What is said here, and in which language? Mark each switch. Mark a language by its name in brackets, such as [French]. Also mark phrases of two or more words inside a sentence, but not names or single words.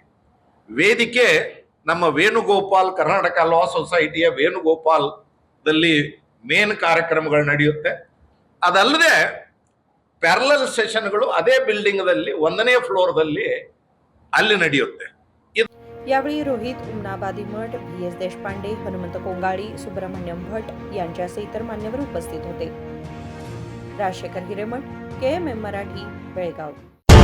[Kannada] ವೇದಿಕೆ ನಮ್ಮ ವೇಣುಗೋಪಾಲ್, ಕರ್ನಾಟಕ ಲಾ ಸೊಸೈಟಿಯ ವೇಣುಗೋಪಾಲ್ದಲ್ಲಿ ಮೇನ್ ಕಾರ್ಯಕ್ರಮಗಳು ನಡೆಯುತ್ತೆ. ಅದಲ್ಲದೆ [English] parallel sessions [Kannada] ಅದೇ ಬಿಲ್ಡಿಂಗ್ದಲ್ಲಿ 1ನೇ ಫ್ಲೋರ್ದಲ್ಲಿ ಅಲ್ಲಿ ನಡೆಯುತ್ತೆ. [Marathi] यावेळी रोहित उमनाबादी मठ, V.S. देशपांडे, हनुमंत कोंगाळी, सुब्रमण्यम भट यांच्यासह इतर मान्यवर उपस्थित होते. राजशेखर हिरेमठ, KMM मराठी, बेळगाव.